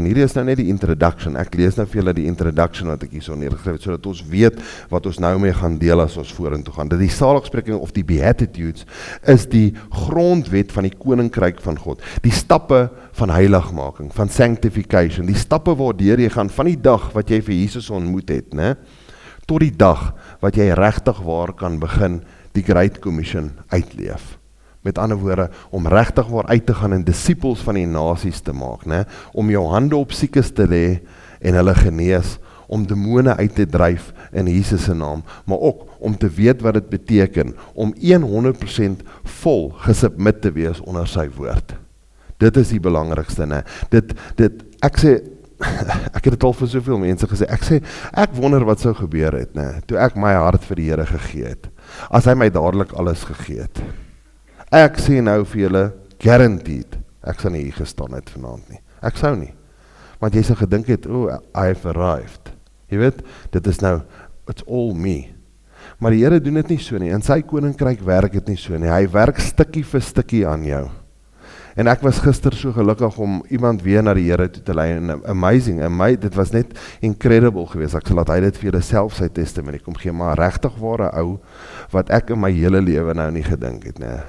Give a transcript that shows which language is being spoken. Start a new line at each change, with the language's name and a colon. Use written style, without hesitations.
Afrikaans: En hierdie is nou net die introduction. Ek lees nou vir julle die introduction wat ek hierso neergeskryf het, sodat ons weet wat ons nou mee gaan deel as ons vorentoe gaan. Dat die saligspreking of die Beatitudes is die grondwet van die koninkryk van God. Die stappe van heiligmaking, van sanctification, die stappe waardeur jy gaan van die dag wat jy vir Jesus ontmoet het, né, tot die dag wat jy regtig waar kan begin die Great Commission uitleef. Met ander woorde, om regtig waar uit te gaan en disippels van die nasies te maak, né? Om jou hande op siekes te lê en hulle genees, om demone uit te dryf in Jesus se naam, maar ook om te weet wat dit beteken, om 100% vol gesubmit te wees onder sy woord. Dit is die belangrikste, né? Ek sê, ek het dit al vir soveel mense gesê, ek wonder wat sou gebeur het, né? Toe ek my hart vir die Here gegee het, as hy my dadelik alles gegee het. Ek sê nou vir julle, guaranteed, ek sal nie hier gestaan het vanaand nie. Ek sou nie. Want jy sal gedink het,
English: I've arrived.
Afrikaans: Jy weet, dit is nou,
English: it's all me.
Afrikaans: Maar die Here doen dit nie so nie. In sy koninkryk werk dit nie so nie. Hy werk stukkie vir stukkie aan jou. En ek was gister so gelukkig om iemand weer na die Here toe te lei, en amazing, dit was net incredible geweest, ek sal laat hy dit vir julle self sy testament kom gee, maar regtig ware ou, wat ek in my hele lewe nou nie gedink het, nee.